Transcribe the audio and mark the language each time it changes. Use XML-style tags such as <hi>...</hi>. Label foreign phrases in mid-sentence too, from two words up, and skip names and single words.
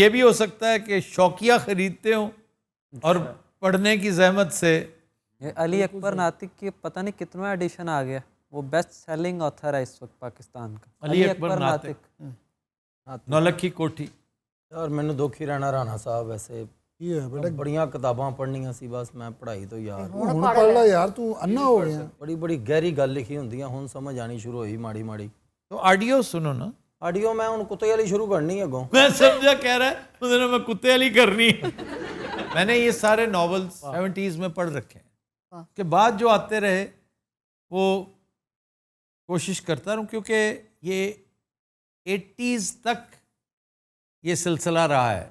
<ur>یہ بھی ہو سکتا ہے کہ شوقیہ خریدتے ہوں اور پڑھنے کی زحمت سے. یہ علی اکبر ناطق کی پتہ نہیں کتنا ایڈیشن آ گیا, وہ</ur> <en>best selling author</en> <ur>ہے اس وقت پاکستان کا. علی اکبر ناطق, نولکھی کوٹھی.</ur> <pa>یار مینوں دکھ ہی رہنا رانا صاحب, ویسے</pa> <ur>یہ ہے بیٹا,</ur> <pa>بڑیاں کتاباں پڑھنیاں سی, بس میں پڑھائی تو یار ਹੁਣ ਪੜ੍ਹ ਲੈ ਯਾਰ, ਤੂੰ ਅੰਨਾ ਹੋ ਗਿਆ. بڑی بڑی گہری گل لکھی ہوندیاں, ہن سمجھ آنی شروع ہوئی ماڑی ماڑی.</pa> <ur>تو آڈیو سنو نا.</ur> <pa>آڈیو میں ہن کتے والی شروع کرنی ہے اگوں.</pa> <ur>میں سمجھا کہہ رہا ہے انہوں نے میں کتے والی کرنی ہے. میں نے یہ سارے ناولز 70s میں پڑھ رکھے ہیں, کہ بعد جو آتے رہے وہ کوشش کرتا رہوں, کیونکہ یہ 80s تک یہ سلسلہ رہا ہے.</ur>